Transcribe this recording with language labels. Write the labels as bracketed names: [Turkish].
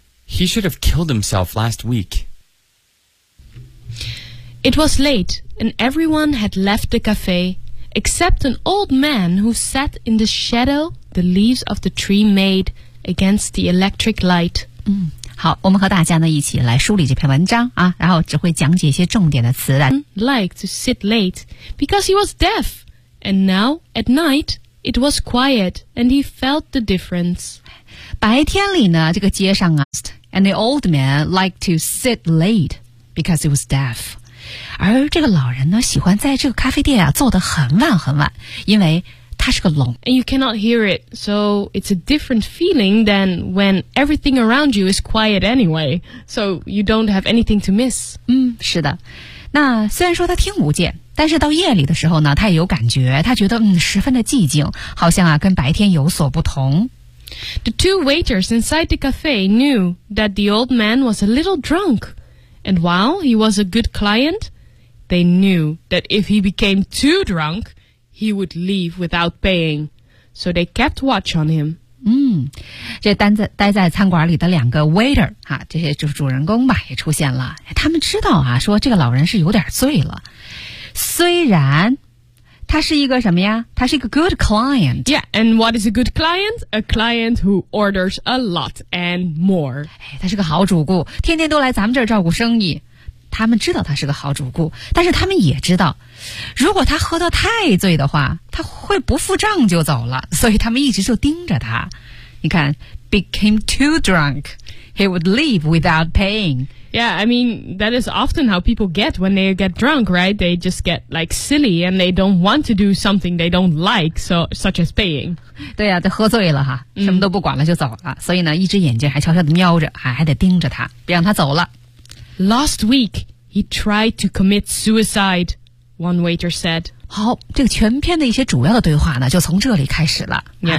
[English] He should have killed himself last week. It was late, and everyone had left the cafe, except an old man who sat in the shadow the leaves of the tree made against the electric light. [Chinese] 好，我们和大家呢一起来梳理这篇文章啊，然后只会讲解一些重点的词的。 [English] Like to sit late because he was deaf, and now at night it was quiet, and he felt the difference. [Chinese] 白天里呢，这个街上啊 [English] ，and the old man liked to sit late because he was deaf。 [Chinese] 而这个老人呢，喜欢在这个咖啡店啊坐得很晚很晚，因为他是个聋。 [English] And you cannot hear it, so it's a different feeling than when everything around you is quiet anyway. So you don't have anything to miss. [Chinese] 是的。那虽然说他听不见，但是到夜里的时候呢，他也有感觉，他觉得十分的寂静，好像啊跟白天有所不同。 [English] The two waiters inside the cafe knew that the old man was a little drunk, and while he was a good client, they knew that if he became too drunk, he would leave without paying. So they kept watch on him. [Chinese] 这待在餐馆里的两个 waiter 哈，这些就是主人公吧，也出现了。他们知道啊，说这个老人是有点醉了，虽然。他是一个什么呀？他是一个 [English] good client. Yeah, and what is a good client? A client who orders a lot and more. [Chinese] 他是个好主顾，天天都来咱们这儿照顾生意。他们知道他是个好主顾，但是他们也知道，如果他喝得太醉的话，他会不付账就走了。所以他们一直就盯着他。你看 [English] ，became too drunk, he would leave without paying. Yeah, I mean, that is often how people get when they get drunk, right? They just get, like, silly, and they don't want to do something they don't like, so, such as paying. [Chinese] 对啊，就喝醉了哈，什么都不管了就走了。所以呢，一只眼睛还悄悄地瞄着，还得盯着他，别让他走了。 [English] Last week, he tried to commit suicide, one waiter said. [Chinese] 好，这个全篇的一些主要的对话呢，就从这里开始了。 [English] Yeah.